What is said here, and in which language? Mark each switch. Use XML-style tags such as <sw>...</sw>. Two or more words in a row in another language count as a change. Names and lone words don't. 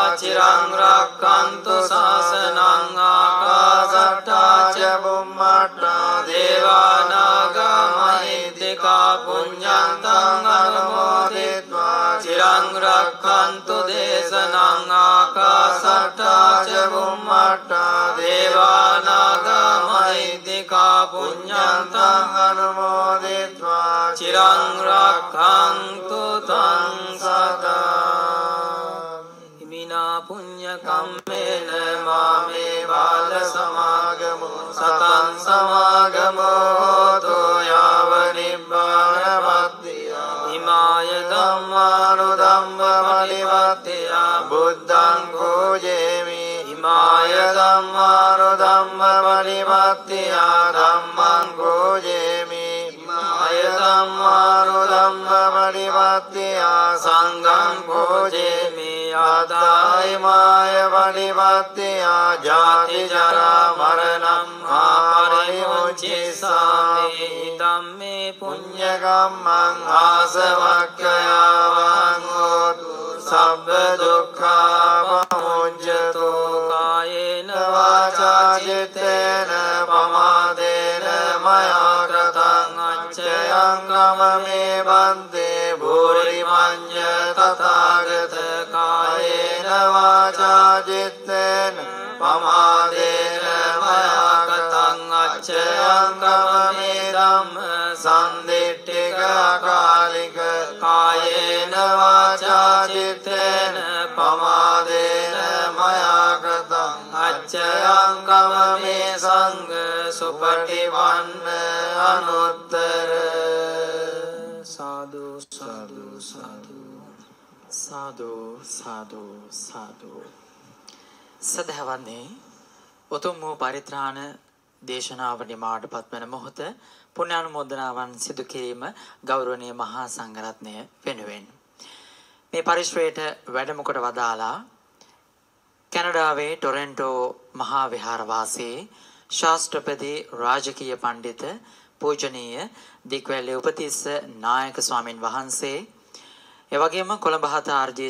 <pi>චිරං රක්ඛන්තු ශාසනං ආකාසට්ටා ච බුම්මට්ටා දේවානාගා මහිද්దికා පුඤ්ඤන්තං අනුමෝදිत्वा චිරං රක්ඛන්තු දේශනං ආකාසට්ටා ච බුම්මට්ටා දේවානාගා මහිද්దికා පුඤ්ඤන්තං අනුමෝදිत्वा චිරං රක්ඛන්තු තං සදා ඉමිනා පුඤ්ඤ කම්මේන මාමේ බාල සමාගමෝ සතං සමාගමෝ හෝතු යාව නිබ්බානපත්තිය ඉමාය ධම්මානුධම්ම පරිවර්තය බුද්ධං පූජේමි ඉමාය ධම්මානුධම්ම පරිවර්තය ධම්මං පූජේමි ඉමාය ධම්මානුධම්ම පරිවර්තය සංඝං පූජේමි ආදාය මාය පරිවර්තය ජාති ජරා මරණං ආපරිමුච්ඡේසාමි ධම්මේ පුඤ්ඤ කම්මං ආසවක්ඛයාවං හෝතු සබ්බ දුක්ඛා පමුඤ්ජතු කායේන වාචා චිත්තේන පමාදේන මයා කතං අච්චයං ගමමේ බන්තේ භූරි මඤ්ඤ තථාගත කායේන වාචා චිත්තේන පමාදේන මයා කතං අච්චයං ගමමේ ධම්ම සම්දිට්ඨික කාලික කායේන වාචා චිත්තේන පමාදේන මයා කතං අච්චයං ගමමේ සංඝ සුපටිවන්න අනුත්තර සාදු සාදු සාදු</pi> <si>සාදු සාදු සාදු සදහවන්නේ උතුම් වූ පරිත්‍රාණ දේශනාව නිමාවට පත්වන මොහොත පුණ්‍යානුමෝදනාවන් සිදු කිරීම ගෞරවනීය මහා සංඝරත්නය වෙනුවෙන් මේ පරිශ්‍රයට වැඩම කොට වදාලා කැනඩාවේ ටොරන්ටෝ මහා විහාරවාසී ශාස්ත්‍රපති රාජකීය පඬිත පූජනීය දික්වැල්ලේ උපතිස්ස නායක ස්වාමින් වහන්සේ එවැගේම කොළඹ හත ආර්.ජී.</si>